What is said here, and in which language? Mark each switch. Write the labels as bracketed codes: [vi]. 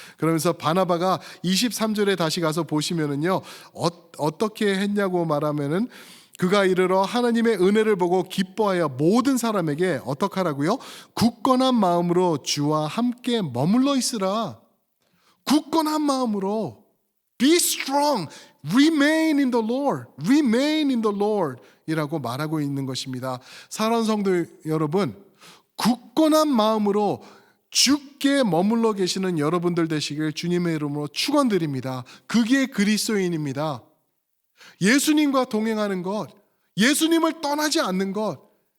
[ko] 그러면서 바나바가 23절에 다시 가서 보시면은요, 어떻게 했냐고 말하면은, 그가 이르러 하나님의 은혜를 보고 기뻐하여 모든 사람에게 어떡하라고요? 굳건한 마음으로 주와 함께 머물러 있으라. 굳건한 마음으로, [en] be strong, remain in the Lord, remain in the Lord [ko] 이라고 말하고 있는 것입니다. 사랑하는 성도 여러분, 굳건한 마음으로 주께 머물러 계시는 여러분들 되시길 주님의 이름으로 축원드립니다. 그게 그리스도인입니다. 예수님과 동행하는 것, 예수님을 떠나지 않는 것.